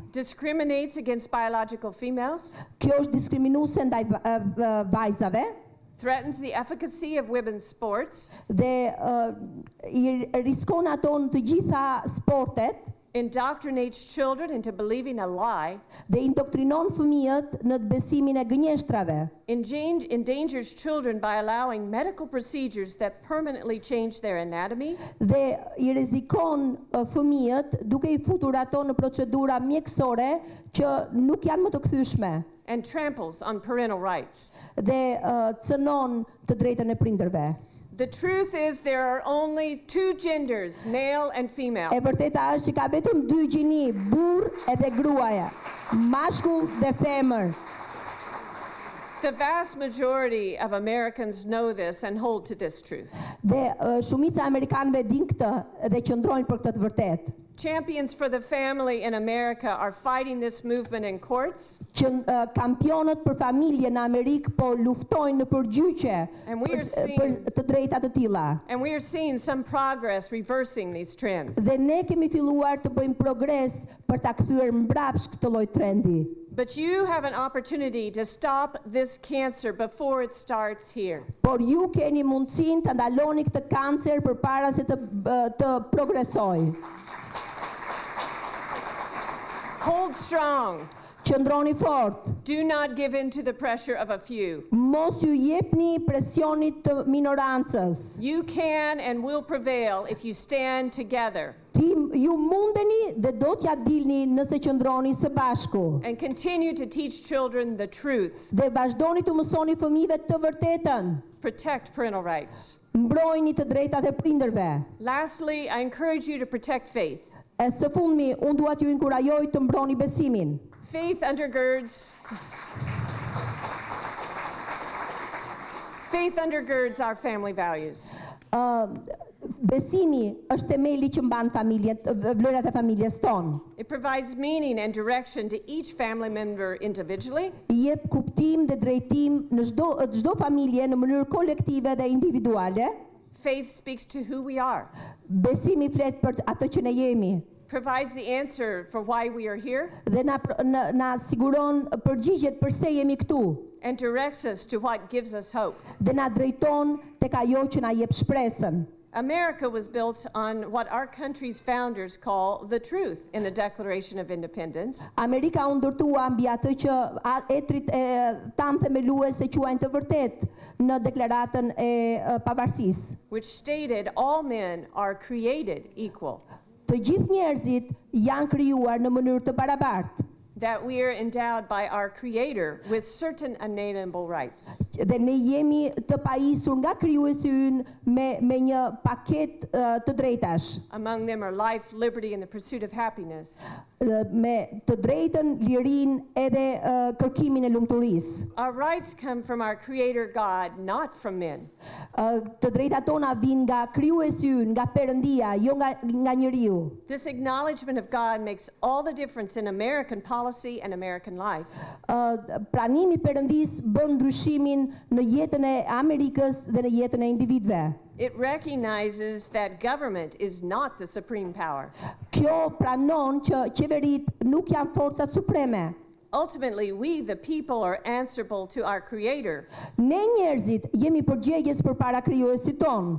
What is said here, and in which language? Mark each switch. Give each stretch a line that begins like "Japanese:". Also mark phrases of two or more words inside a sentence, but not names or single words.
English: Discriminates against biological females,
Albanian: Kjo është diskriminuese ndaj vajzave
English: threatens the efficacy of women's sports,
Albanian: dhe I riskon ato në të gjitha sportet
English: indoctrinates children into believing a lie,
Albanian: dhe indoktrinon fëmijët në të besimin e gënjeshtrave.
English: endangers children by allowing medical procedures that permanently change their anatomy,
Albanian: Dhe I rrezikon fëmijët duke I futur ato në procedura mjekësore që nuk janë më të kthyeshme
English: and tramples on parental rights.
Albanian: dhe cënon të drejtën e prindërve.
English: The truth is there are only two genders, male and female.
Albanian: E vërteta është që ka vetëm dy gjini, burr edhe gruaja, mashkull dhe femër.
English: The vast majority of Americans know this and hold to this truth.
Albanian: Dhe shumica e amerikanëve din këtë dhe qëndrojnë për këtë të vërtetë.
English: Champions for the family in America are fighting this movement in courts.
Albanian: Kampionët për familje në Amerikë po luftojnë në përgjyqje për të drejta të tilla.
English: And we are seeing some progress reversing these trends.
Albanian: Dhe ne kemi filluar të bëjmë progres për ta kthyer mbrapsht këtë lloj trendi.
English: But you have an opportunity to stop this cancer before it starts here.
Albanian: Por ju keni mundësinë të ndaloni këtë kancer përpara se të progresojë.
English: Hold strong.
Albanian: Qëndroni fort.
English: Do not give in to the pressure of a few.
Albanian: Mos ju jepni presionit të minorancës.
English: You can and will prevail if you stand together.
Albanian: Ju mundeni dhe do t'ja dilni nëse qëndroni së bashku.
English: And continue to teach children the truth.
Albanian: Dhe vazhdoni të mësoni fëmijëve të vërtetën.
English: Protect parental rights.
Albanian: Mbrojni të drejtat e prindërve.
English: Lastly, I encourage you to protect faith.
Albanian: E së fundmi, unë dua t'ju inkurajoj të mbroni besimin.
English: Faith undergirds our family values.
Albanian: Besimi është themeli që mban vlerat e familjes tonë.
English: It provides meaning and direction to each family member individually.
Albanian: I jep kuptim dhe drejtim në çdo familje në mënyrë kolektive dhe individuale.
English: Faith speaks to who we are.
Albanian: Besimi flet për atë që ne jemi.
English: Provides the answer for why we are here.
Albanian: Dhe na siguron përgjigjet pse jemi këtu.
English: And directs us to what gives us hope.
Albanian: Dhe na drejton tek ajo që na jep shpresën.
English: America was built on what our country's founders call the truth in the Declaration of Independence.
Albanian: Amerika u ndërtua mbi atë që etrit tan themeluese quajnë të vërtetë në deklaratën e pavarësisë.
English: Which stated all men are created equal.
Albanian: Të gjithë njerëzit janë krijuar në mënyrë të barabartë.
English: That we are endowed by our Creator with certain unalienable rights.
Albanian: Dhe ne jemi të pajisur nga krijuesi ynë me një paketë të drejtash.
English: Among them are life, liberty, and the pursuit of happiness.
Albanian: Me të drejtën, lirinë edhe kërkimin e lumturisë.
English: Our rights come from our Creator God, not from men.
Albanian: Të drejtat tona vijnë nga krijuesi ynë, nga Perëndia, jo nga njeriu.
English: This acknowledgement of God makes all the difference in American policy and American life.
Albanian: Pranimi I Perëndisë bën ndryshimin në jetën e Amerikës dhe në jetën e individëve.
English: It recognizes that government is not the supreme power.
Albanian: Kjo pranon që qeveritë nuk janë forcat supreme.
English: Ultimately, we, the people, are answerable to our Creator.
Albanian: Ne njerëzit jemi përgjegjës përpara krijuesit ton,